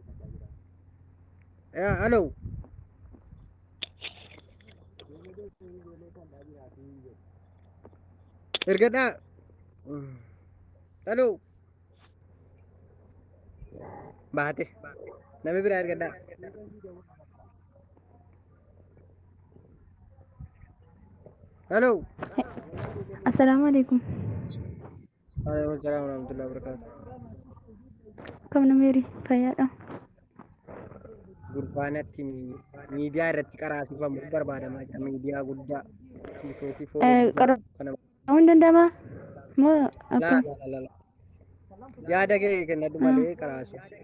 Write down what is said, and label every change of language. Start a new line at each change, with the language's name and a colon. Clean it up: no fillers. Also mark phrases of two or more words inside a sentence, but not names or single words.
Oromo: Aloo. Ergadhaa. Aloo. Baate. Namni biraa ergadhaa. Aloo.
Arabic: السلام عليكم. وعليكم السلام ورحمة الله وبركاته.
Oromo: Kam nameri fayyaadha. Gurbaanatti miidiyaa irratti qaraasifamu barbaadama. Miidiyaa guddaa. Qara'uun danda'amaa? Moo akkam? Yaada kee kennadhu malee qaraasu.